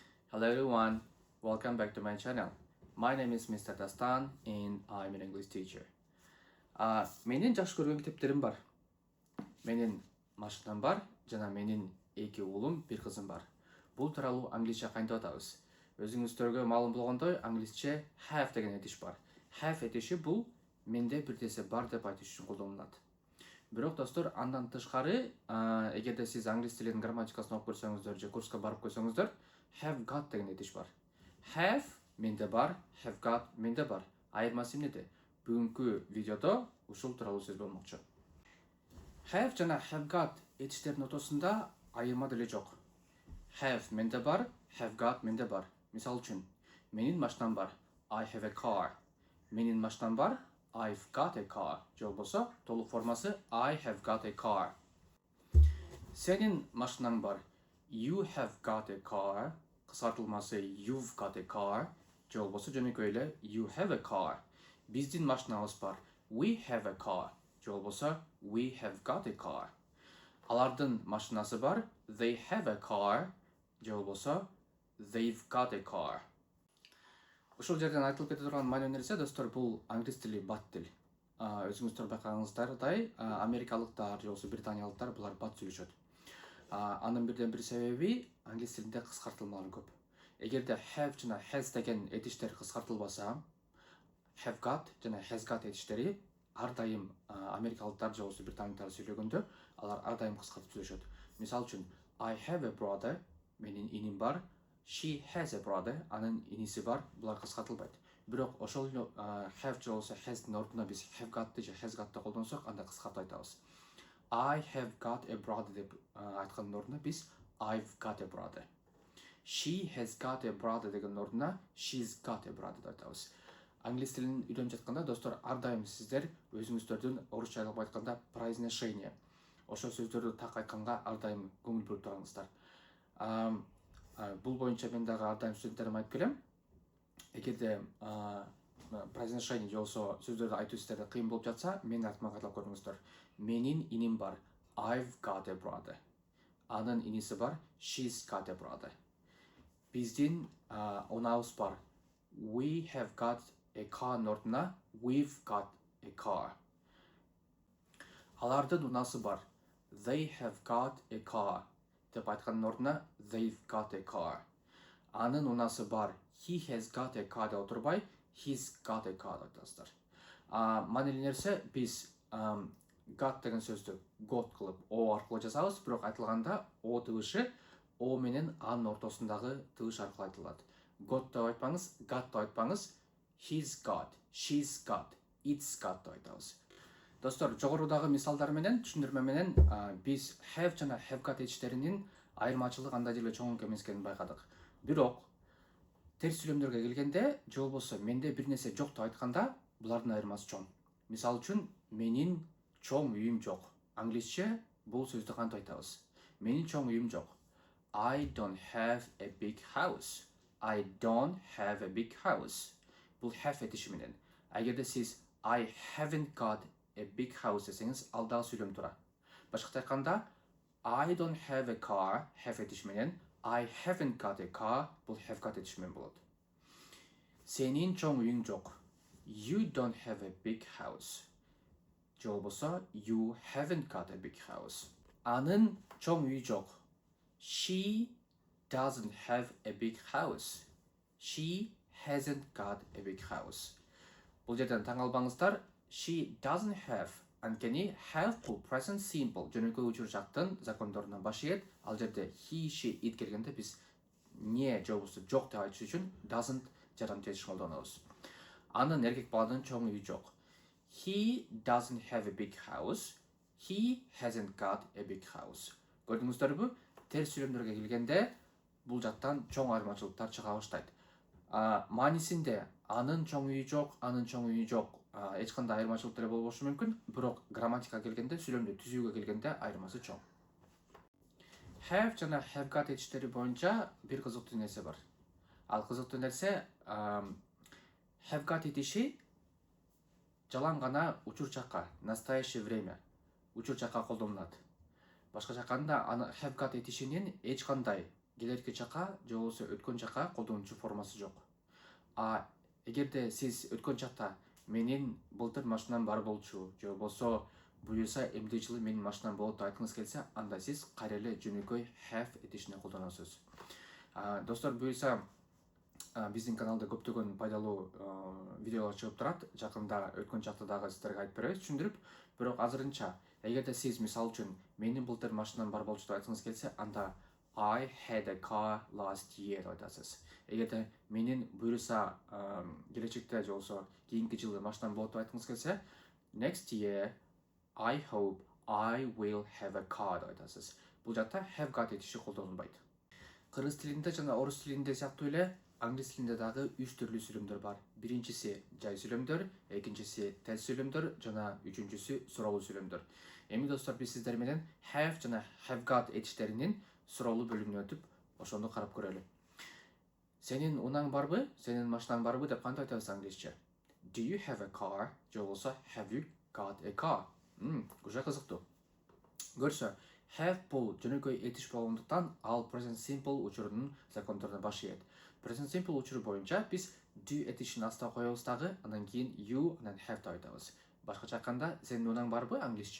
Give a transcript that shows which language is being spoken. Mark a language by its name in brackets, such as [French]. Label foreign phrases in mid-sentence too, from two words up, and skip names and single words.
[English] Hello everyone, welcome back to my channel. My name is Mr. Dastan and I'm an English teacher. [Kyrgyz] Менин жакшы көргөн китептерим бар. Менин машинам бар жана менин 2 уулум, 1 кызым бар. Бул тууралуу англисче кантип атабыз? Өзүңүздөргө маалым болгондой, англисче have деген этиш бар. Have этиши бул менде бир нерсе бар деп айтыш үчүн колдонулат. Бирок достор, андан тышкары, эгерде сиз англис тилинин грамматикасын окуп көрсөңүздөр же курска барып көрсөңүздөр, have got деген этиш бар. Have менде бар, have got менде бар. Айырмасы эмнеде? Бүгүнкү видеодо ушул тууралуу сөз болмокчу. Have жана have got этиштердин ортосунда айырма деле жок. Have менде бар, have got менде бар. Мисал үчүн, менин машинам бар. [English] I have a car. [Kyrgyz] Менин машинам бар. [English] I've got a car. [Kyrgyz] Же болбосо толук формасы [English] I have got a car. [Kyrgyz] Сенин машинаң бар. [English] You have got a car. Кыскартылмасы you've got a car. [Kyrgyz] Же болбосо жөнөкөй эле [English] you have a car. [Kyrgyz] Биздин машинабыз бар. [English] We have a car. [Kyrgyz] Же болбосо [English] we have got a car. [Kyrgyz] Алардын машинасы бар. [English] They have a car. [Kyrgyz] Же болбосо [English] they've got a car. [Kyrgyz] Ушул жерден айтылып кете турган маанилүү нерсе, достор, бул англис тили бат тил. Өзүңүздөр байкагаңыздардай, америкалыктар же болбосо британиялыктар булар бат сүйлөшөт. Анын бирден бир себеби англис тилинде кыскартылмалар көп. Эгерде have жана has деген этиштер кыскартылбаса, [English] have got [Kyrgyz] жана [English] has got [Kyrgyz] этиштери ар дайым америкалыктар же болбосо британиялыктар сүйлөгөндө алар ар дайым кыскартып сүйлөшөт. Мисалы үчүн, [English] I have a brother, [Kyrgyz] менин иним бар. [English] She has a brother, [Kyrgyz] анын иниси бар. Булар кыскартылбайт. Бирок ошол have же болбосо has'тын ордуна биз [English] have got'ты [Kyrgyz] же [English] has got'ты [Kyrgyz] колдонсок, анда кыскартып айтабыз. [English] I have got a brother [Kyrgyz] деп айткандын ордуна биз [English] I've got a brother. She has got a brother [Kyrgyz] деген ордуна [English] she's got a brother [Kyrgyz] деп айтабыз. Англис тилин үйрөнүп жатканда, достор, ар дайым сиздер өзүңүздөрдүн орусча кылып айтканда произношение, ошол сөздөрдү так айтканга ар дайым көңүл бөлүп тураңыздар. Бул боюнча мен дагы ар дайым студенттериме айтып келем. Эгерде произношение же болбосо сөздөрдү айтуу сиздерде кыйын болуп жатса, менин артыма кайталап көрүңүздөр. Менин иним бар. [English] I've got a brother. [Kyrgyz] Анын иниси бар. [English] She's got a brother. [Kyrgyz] Биздин унаабыз бар. [English] We have got a car ордуна we've got a car. [Kyrgyz] Алардын унасы бар. [English] They have got a car [Kyrgyz] деп айткандын ордуна [English] they've got a car. [Kyrgyz] Анын унасы бар. [English] He has got a car [Kyrgyz] деп отурбай [English] he's got a car [Kyrgyz] деп айтасыздар. Маанилүү нерсе, биз got деген сөздү got кылып o аркылуу жазабыз, бирок айтылганда o тыбышы o менен анын ортосундагы тыбыш аркылуу айтылат. Got деп айтпаңыз, got деп айтпаңыз. [English] He's got, she's got, it's got [Kyrgyz] деп айтабыз. Достор, жогорудагы мисалдар менен, түшүндүрмө менен биз have жана have got этиштеринин айырмачылыгы андай деле чоң эмес экенин байкадык. Бирок терс сүйлөмдөргө келгенде, же болбосо менде бир нерсе жок деп айтканда, булардын айырмасы чоң. Мисалы үчүн, менин чоң үйүм жок. Англисче бул сөздү кантип айтабыз? Менин чоң үйүм жок. [English] I don't have a big house. I don't have a big house. [Kyrgyz] Бул have этиши менен. Эгерде сиз [English] I haven't got a big house [Kyrgyz] десеңиз, ал дагы сүйлөм тура. Башкача айтканда, [English] I don't have a car, have [Kyrgyz] этиши менен, [English] I haven't got a car, бул have got [Kyrgyz] этиши менен болот. Сенин чоң үйүң жок. [English] You don't have a big house. [Kyrgyz] Же болбосо, [English] you haven't got a big house. [Kyrgyz] Анын чоң үйү жок. [English] She doesn't have a big house. She hasn't got a big house. [Kyrgyz] Бул жерден таң албаңыздар. [English] She doesn't have. [Kyrgyz] Анткени have бул [English] present simple, [Kyrgyz] жөнөкөй учур жактын закондорунан баш ийет. Ал жерде [English] he, she, it [Kyrgyz] келгенде биз не же болбосо жок деп айтыш үчүн doesn't жаран жетиш колдонобуз. Анын эркек баланын чоң үйү жок. [English] He doesn't have a big house. He hasn't got a big house. [Kyrgyz] Көрдүңүздөрбү? Терс сүйлөмдөргө келгенде бул жактан чоң айырмачылыктар чыга баштайт. Маанисинде анын чоң үйү жок, анын чоң үйү жок эч кандай айырмачылыктар болбошу мүмкүн, бирок грамматикага келгенде, сүйлөмдү түзүүгө келгенде айырмасы чоң. Have жана have got этиштери боюнча бир кызыктуу нерсе бар. Ал кызыктуу нерсе, have got этиши жалаң гана учур чакка, [Russian] настоящее время [Kyrgyz] учур чакка колдонулат. Башкача айтканда, have got этишинин эч кандай келерки чакка же болбосо өткөн чакка колдонуучу формасы жок. Эгерде сиз өткөн чакта менин былтыр машинам бар болчу же болбосо буюрса эмне жылы менин машинам болот деп айткыңыз келсе, анда сиз кайра эле жөнөкөй have этишини колдоносуз. Достор, буюрса биздин каналда көптөгөн пайдалуу видеолор чыгып турат. Жакында өткөн чакта дагы сиздерге айтып беребиз, түшүндүрүп. Бирок азырынча эгерде сиз мисалы үчүн менин былтыр машинам бар болчу деп айткыңыз келсе, анда [English] I had a car last year [Kyrgyz] деп айтасыз. Эгерде менин буюрса келечекте же болбосо кийинки жылы машинам болот деп айткыңыз келсе, [English] next year I hope I will have a car [Kyrgyz] деп айтасыз. Бул жакта have got этиши колдонулбайт. Кыргыз тилинде жана орус тилинде сыяктуу эле англис тилинде дагы 3 түрлүү сүйлөмдөр бар. Биринчиси жай сүйлөмдөр, экинчиси терс сүйлөмдөр жана үчүнчүсү суроолуу сүйлөмдөр. Эми достор, биз сиздер менен have жана have got этиштеринин суроолуу бөлүмүнө өтүп, ошону карап көрөлү. Сенин унаң барбы? Сенин машинаң барбы деп кантип айтабыз англисче? [English] Do you have a car? [Kyrgyz] Же болбосо [English] have you got a car? [Kyrgyz] Уже кызыктуу. Көрсө, have бул жөнөкөй этиш болгондуктан ал [English] present simple [Kyrgyz] учурунун закондоруна баш ийет. [English] Present simple [Kyrgyz] учуру боюнча биз do этишин астына коебуз дагы, андан кийин you, анан have деп айтабыз. Башкача айтканда, сенин унаң барбы англисче?